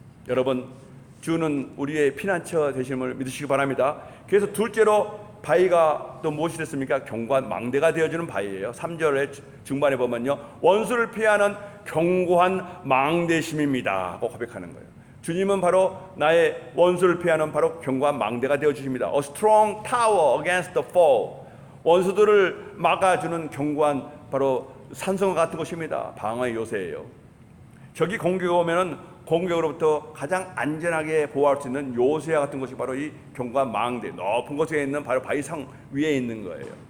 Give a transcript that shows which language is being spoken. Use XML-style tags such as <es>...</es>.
<ko>여러분, 주는 우리의 피난처 되심을 믿으시기 바랍니다. 그래서 둘째로 바위가 또 무엇이 됐습니까? 견고한 망대가 되어주는 바위예요. 3절의 중반에 보면요, 원수를 피하는 견고한 망대심입니다 하고 고백하는 거예요. 주님은 바로 나의 원수를 피하는 바로 견고한 망대가 되어주십니다.</ko> <en>A strong tower against the foe.</en> <ko>원수들을 막아주는 견고한 바로 산성 같은 것입니다. 방어의 요새예요. 적이 공격이 오면은 공격으로부터 가장 안전하게 보호할 수 있는 요새와 같은 것이 바로 이 경과 망대, 높은 곳에 있는 바로 바위성 위에 있는 거예요.</ko>